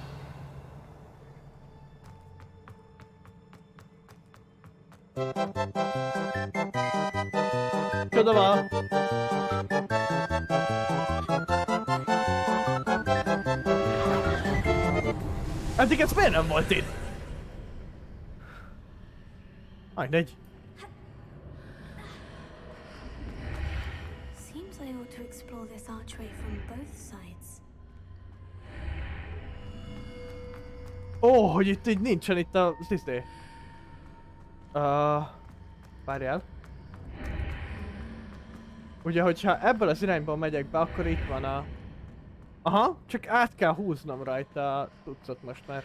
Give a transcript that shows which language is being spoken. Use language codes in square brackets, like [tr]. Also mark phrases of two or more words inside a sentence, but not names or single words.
[hu] Csoda van! Eddig ez miért nem volt itt? Mindegy. [en] Seems I ought to explore this archway from both sides. [hu] Ó, hogy itt így nincsen itt a izé. Várjál. Ugye, hogyha ebből az irányból megyek be, akkor itt van a... Aha, csak át kell húznom rajta a cuccot most már.